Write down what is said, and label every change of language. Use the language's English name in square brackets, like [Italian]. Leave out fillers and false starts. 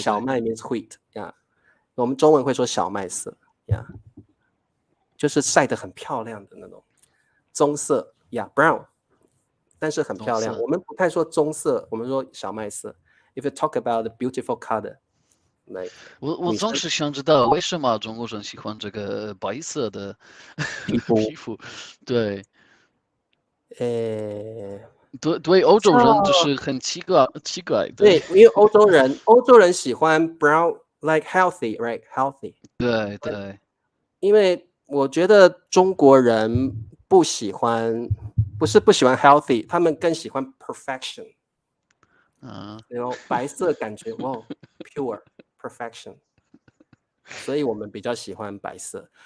[Chinese] 小麦 [English] means wheat, yeah， [Chinese] 我们中文会说小麦色，yeah，就是晒得很漂亮的那种棕色， [English] yeah, brown， [Chinese] 但是很漂亮。棕色。我们不太说棕色，我们说小麦色。 [English] If you talk about the beautiful color, like [Chinese] 我女生总是想知道为什么中国人喜欢这个白色的皮肤，皮肤，对呃，对，欧洲人就是很奇怪，对，对因为欧洲人喜欢 [English] brown like healthy, right? Healthy。 [Chinese] 对对，因为我觉得中国人不喜欢，不是不喜欢 healthy，他们更喜欢 perfection。嗯，然后白色感觉哇 [English] pure perfection， [Chinese] 所以我们比较喜欢白色。